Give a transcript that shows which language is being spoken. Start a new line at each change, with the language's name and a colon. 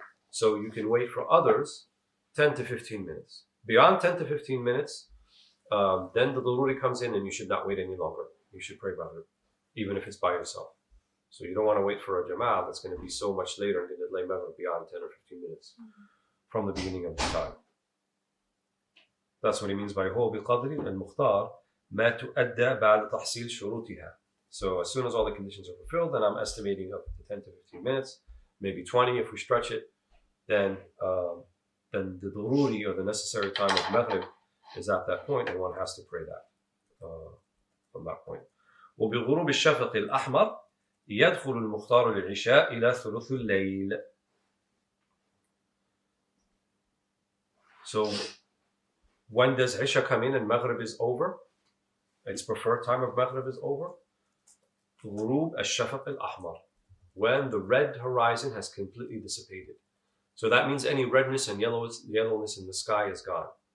English: So you can wait for others 10 to 15 minutes. Beyond 10 to 15 minutes, then the daruri comes in and you should not wait any longer. You should pray Maghrib, even if it's by yourself. So you don't want to wait for a jama'ah that's going to be so much later and going to delay Maghrib beyond 10 or 15 minutes from the beginning of the time. That's what he means by
Arabic: هو بقدر المختار ما تؤدى بعد تحصيل شروطها.
English: So as soon as all the conditions are fulfilled, then I'm estimating up to 10 to 15 minutes, maybe 20 if we stretch it. Then the daruri, or the necessary time of Maghrib, is at that point, and one has to pray that from that point.
Arabic: وبغروب الشفق الأحمر يدخل المختار للعشاء إلى ثلث الليل.
English: So when does Isha come in and Maghrib is over? Its preferred time of Maghrib is over.
Arabic: غروب الشفق الأحمر,
English: when the red horizon has completely dissipated. So that means any redness and yellowness in the sky is gone.